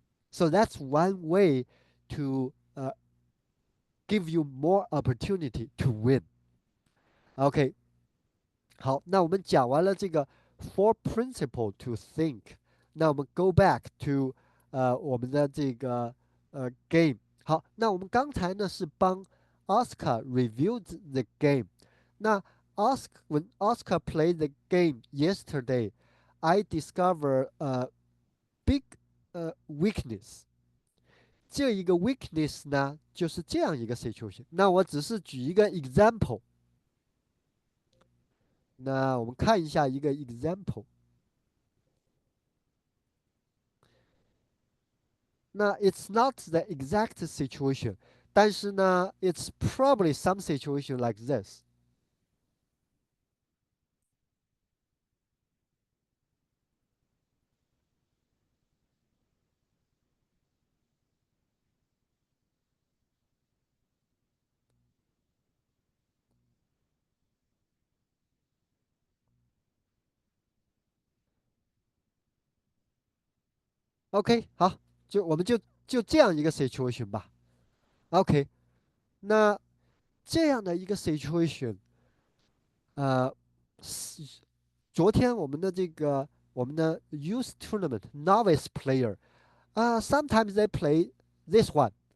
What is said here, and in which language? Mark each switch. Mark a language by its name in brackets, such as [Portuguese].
[English] So that's one way to give you more opportunity to win. [Chinese] OK，好，那我们讲完了这个 four principle to think，那我们 go back to 我们的这个game。好，那我们刚才呢是帮 Oscar [English] reviewed the game。 [Chinese] 那 [English] when Oscar played the game yesterday, I discovered a big weakness。 [Chinese] 这一个 weakness 呢，就是这样一个 situation。那我只是举一个 example。那我们看一下一个 example。 [English] 那 it's not the exact situation， [Chinese] 但是呢， [English] it's probably some situation like this。 [Chinese] OK，好，我们就这样一个 situation 吧。 [English] OK， [Chinese] 那这样的一个 [English] situation，呃， [Chinese] 昨天我们的 [English] youth tournament novice player，sometimes they play this one。